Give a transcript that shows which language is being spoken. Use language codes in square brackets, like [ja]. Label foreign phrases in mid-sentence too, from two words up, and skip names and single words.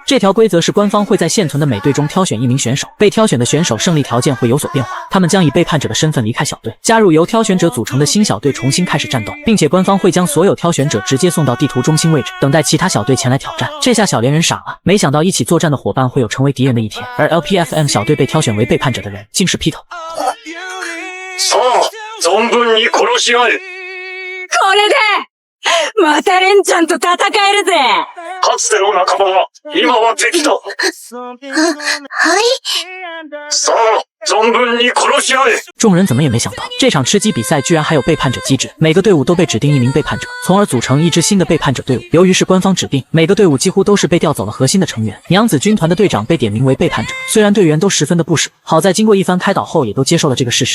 [zh] 这条规则是官方会在现存的每队中挑选1名选手，被挑选的选手胜利条件会有所变化，他们将以背叛者的身份离开小队，加入由挑选者组成的新小队，重新开始战斗，并且官方会将所有挑选者直接送到地图中心位置，等待其他小队前来挑战。这下小莲人傻了，没想到一起作战的伙伴会有成为敌人的一天，而 LPFM 小队被挑选为背叛者的人竟是 Pito。 [ja] 存分に殺し合え。これでまたレンちゃんと戦えるぜ。かつての仲間は今は敵だ。はい。さあ存分に殺し合え。 [zh] 众人怎么也没想到，这场吃鸡比赛居然还有背叛者机制，每个队伍都被指定1名背叛者，从而组成一支新的背叛者队伍。由于是官方指定，每个队伍几乎都是被调走了核心的成员。娘子军团的队长被点名为背叛者，虽然队员都十分的不舍，好在经过一番开导后也都接受了这个事实。